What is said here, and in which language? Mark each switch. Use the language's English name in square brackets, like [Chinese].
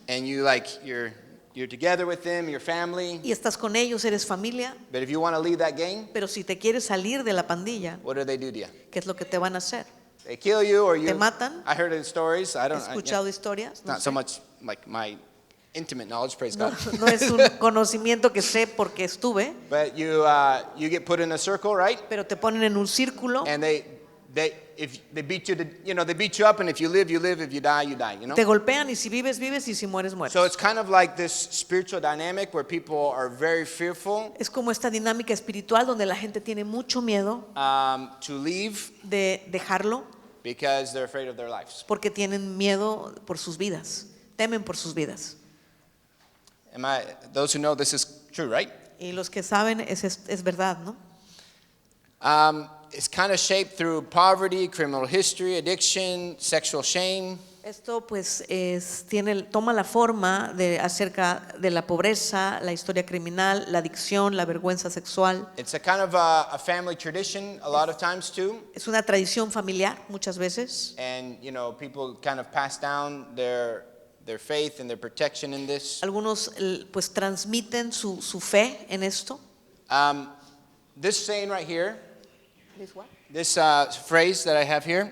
[English] and you're together with them, your family. [Spanish] y estás con ellos, eres familia, [English] But if you want to leave that gang, [Spanish] pero si te quieres salir de la pandilla, [English] what do they do to you? [Spanish] ¿qué es lo que te van a hacer? [English] They kill you, or you. [Spanish] Te matan. [English] I heard in stories. I [Spanish] He [English] don't. [Spanish] escuchado historias, no [English] Not so [Spanish] sé. [English] much like my intimate knowledge. Praise [Spanish] No, [English] God. [Spanish] no es un conocimiento que sé porque estuve, [English] But you get put in a circle, right? [Spanish] pero te ponen en un círculo [English] And if they beat you, they beat you up, and if you live, you live. If you die, you die. [Spanish] Te golpean y si vives, vives y si mueres, mueres. [English] So it's kind of like this spiritual dynamic where people are very fearful [Spanish] Es como esta dinámica espiritual donde la gente tiene mucho miedo [English] to leave [Spanish] de dejarlo [English] because they're afraid of their lives. [Spanish] porque tienen miedo por sus vidas, temen por sus vidas. [English] Those who know this is true, right? [Spanish] Y los que saben es verdad, ¿no? [English] It's kind of shaped through poverty, criminal history, addiction, sexual shame. [Spanish] Esto pues toma la forma de acerca de la pobreza, la historia criminal, la adicción, la vergüenza sexual. [English] It's a kind of a family tradition a lot of times too. [Spanish] Es una tradición familiar muchas veces. [English] And, people kind of pass down their faith and their protection in this. [Spanish] Algunos pues transmiten su fe en esto. [English] This saying right here, this phrase that I have here,